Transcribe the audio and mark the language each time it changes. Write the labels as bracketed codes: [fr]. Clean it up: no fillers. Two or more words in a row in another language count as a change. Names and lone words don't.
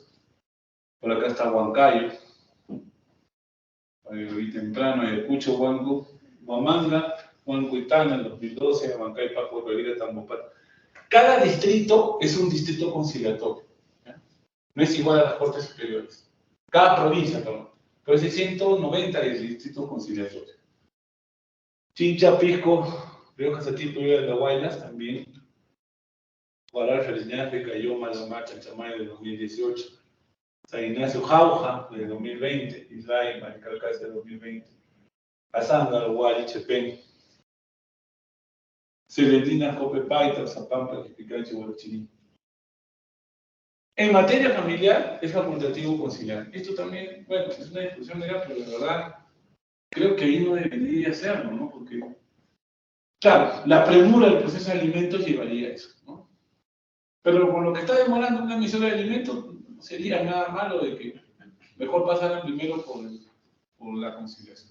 [es] Por acá está Huancayo, hoy temprano, Ayacucho, Huanco, Huamanga, Huancuitana en 2012, Huancay, Paco, Rodríguez, Tambopat. Cada distrito es un distrito conciliatorio, ¿ya? No es igual a las Cortes Superiores. Cada provincia, perdón. Pero es 190 distritos conciliatorios. Chincha, Pisco, Rioja, Satipo y La Guaylas también. Guaral, Fresñafe, Cayoma, Lamar, Chanchamayo de 2018. San Ignacio, Jauja de 2020. Islay, Maricalcás de 2020. Azanga, Guari, Chepén. Celentina, Jope, Paita, Zapampa, Jipicachi, Huarachiní. En materia familiar es facultativo conciliar. Esto también, bueno, es una discusión legal, pero la verdad creo que ahí no debería hacerlo, ¿no? Porque, claro, la premura del proceso de alimentos llevaría a eso, ¿no? Pero con lo que está demorando una emisión de alimentos, no sería nada malo de que mejor pasaran primero por la conciliación.